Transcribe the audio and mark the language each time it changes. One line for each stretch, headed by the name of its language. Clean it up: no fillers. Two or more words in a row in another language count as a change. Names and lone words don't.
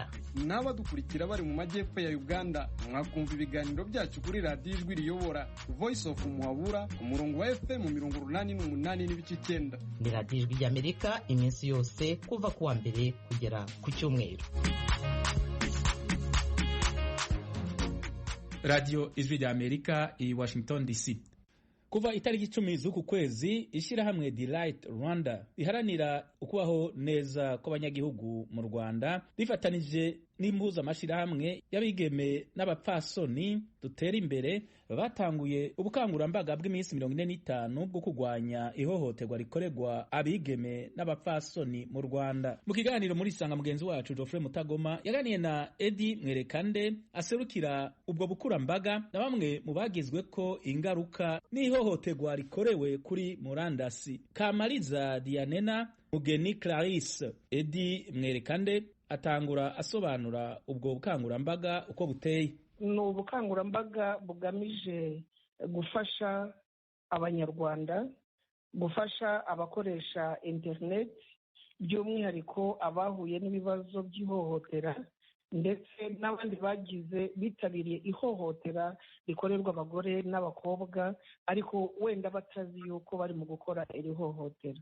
Kinyarwanda: N'abadukurikira bari mu majyepfo ya Uganda mwakumva ibiganiro byacu kuri Radio Ijwi Riyobora Voice of Muhabura ku murongo wa FM 88 n'ibice 9. Ni Radio Ijwi ry'Amerika iminsi yose kuva kuwa mbere kugera ku cyumweru. Radio Ijwi ry'Amerika i Washington DC.
Rundi: Kuva itariki 10 z'uku kwezi, ishirahamwe Delight Rwanda riharanira ukubaho neza kw'abanyagihugu mu Rwanda rifatanije n'impuza amashirahamwe y'abigeme n'abapfasoni dutera imbere batanguye ubukangurambaga bw'iminsi 45 bwo kurwanya ihohoterwa rikorerwa abigeme n'abapfasoni mu Rwanda. Mu kiganiro muri Sanga mugenzi wacu Geoffrey Mutagoma yaganiye na Eddie Mwerekande aserukira ubwo bukurambaga na bamwe mu bagizwe ko ingaruka n'ihohoterwa rikorewe kuri murandasi. Kamariza Dianena Mugeni Clarisse. Edi Mwerekande atangura asobanura ubwo bukangurambaga uko buteye.
Kinyarwanda: Ni ubukangurambaga bugamije gufasha abanyarwanda, gufasha abakoresha internet, by'umwihariko abahuye n'ibibazo by'ihohotera ndetse n'abandi bitabiriye ihohotera rikorerwa abagore n'abakobwa ariko wenda batazi yuko bari mu gukora iri hohotera.